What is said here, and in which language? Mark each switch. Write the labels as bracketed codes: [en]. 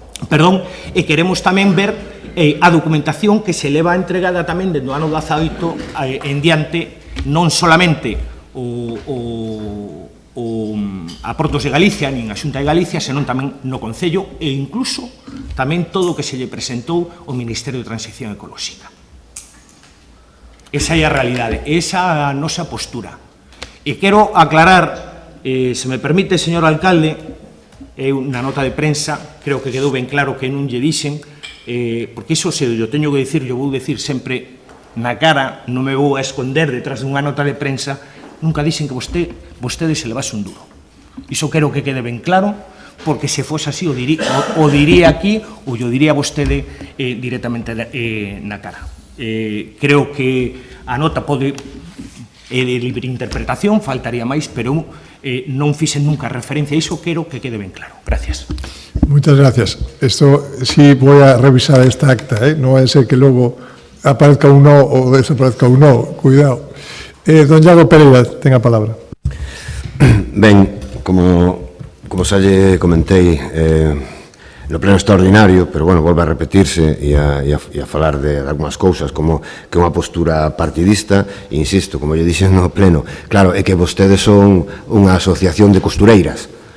[gl] queremos tamén ver a documentación que se leva entregada tamén dentro do ano 18 en diante, non solamente a Portos de Galicia, nin a Xunta de Galicia, senón tamén no Concello e incluso tamén todo o que se lle presentou ao Ministerio de Transición Ecolóxica. Esa é a realidade, esa é a nosa postura. E quero aclarar, se me permite, señor alcalde, na nota de prensa, creo que quedou ben claro que non lle dixen, porque iso se yo teño que dicir, yo vou dicir sempre na cara, non me vou a esconder detrás dunha nota de prensa, nunca dixen que vostede se levase un duro. Iso quero que quede ben claro, porque se fose así o diría aquí ou o diría vostede directamente na cara. Creo que a nota pode de libre interpretación, faltaría máis, pero non fixen nunca referencia a iso, quero que quede ben claro. Gracias. [es] Muchas gracias. Esto sí voy a revisar esta acta, no va a ser que luego aparezca un no o desaparezca un no, cuidado. Don Iago Pereira, tenga [gl] a palabra. Ben, como xa lle comentei no pleno extraordinario, pero, bueno, volve a repetirse e a falar de algunhas cousas como que unha postura partidista, e insisto, como lle dixen no pleno, claro, é que vostedes son unha asociación de costureiras.